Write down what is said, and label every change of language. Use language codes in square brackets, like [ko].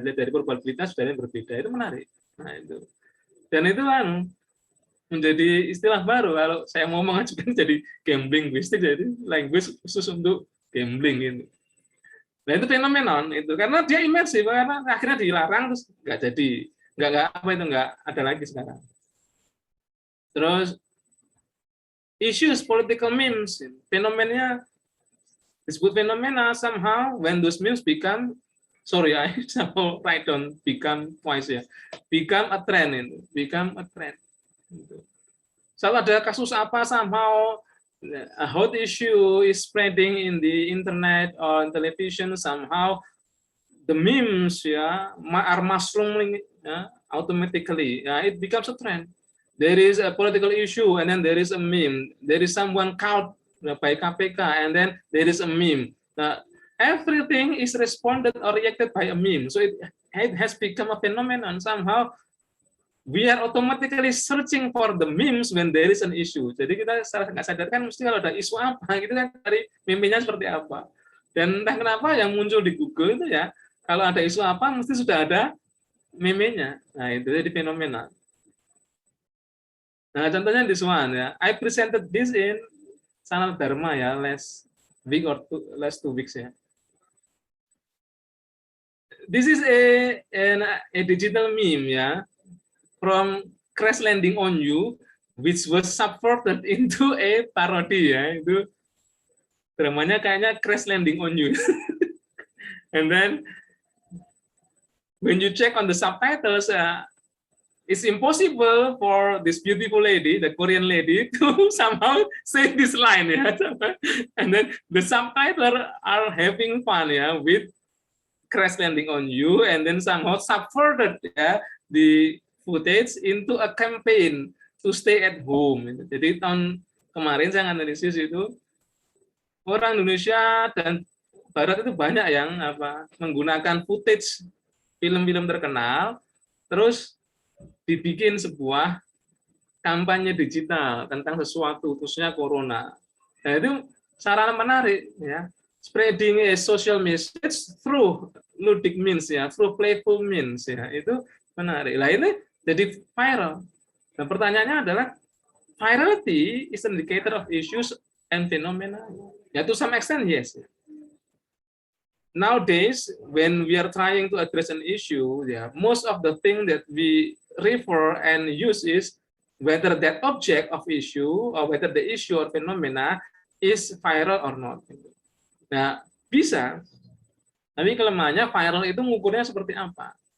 [id] Dilihat dari probabilitas, ujarannya berbeda. Itu menarik. Nah, itu. Dan itu kan menjadi istilah baru. Kalau saya mau mengajukan jadi gambling linguistik, jadi language khusus untuk gambling gitu. Nah, itu fenomenon itu karena dia imersif karena akhirnya dilarang terus nggak jadi. Nggak ada lagi sekarang. [en] Terus issues political memes, [id] fenomenanya disebut fenomena [en] somehow when those memes become, sorry I somehow write down become twice ya, become a trend itu, become a trend. [id] Selalu ada kasus apa [en] somehow a hot issue is spreading in the internet or on television somehow the memes ya are mushrooming automatically. It becomes a trend. There is a political issue and then there is a meme. There is someone caught by KPK and then there is a meme. Everything is responded or reacted by a meme. So it has become a phenomenon. Somehow we are automatically searching for the memes when there is an issue. [id] Jadi kita nggak sadarkan mesti kalau ada isu apa gitu kan cari meme-nya seperti apa. Dan entah kenapa yang muncul di Google itu ya kalau ada isu apa mesti sudah ada meme-nya. Nah, itu jadi fenomena. Nah, contohnya [en] this one ya. I presented this in Sanal Dharma ya last 2 weeks ya. This is a digital meme ya from Crash Landing on You which was subverted into a parody ya. [id] Itu dramanya kayaknya Crash Landing on You. [en] And then when you check on the subtitles, it's impossible for this beautiful lady, the Korean lady, to somehow say this line. Yeah? And then the subtitles are having fun with Crash Landing on You, and then somehow subverted the footage into a campaign to stay at home. [id] Jadi tahun kemarin saya analisis itu, orang Indonesia dan Barat itu banyak yang menggunakan footage film-film terkenal, terus dibikin sebuah kampanye digital tentang sesuatu, khususnya corona. Nah, itu sarana menarik ya, [en] spreading a social message through ludic means ya, through playful means ya, [id] itu menarik. Lah ini jadi viral. Nah, pertanyaannya adalah [en] virality is an indicator of issues and phenomena. Ya, to some extent yes. Nowadays, when we are trying to address an issue, most of the thing that we refer and use is whether that object of issue or whether the issue or phenomena is viral or not. [id] Nah, bisa. Tapi kelemahannya viral itu ngukurnya seperti apa?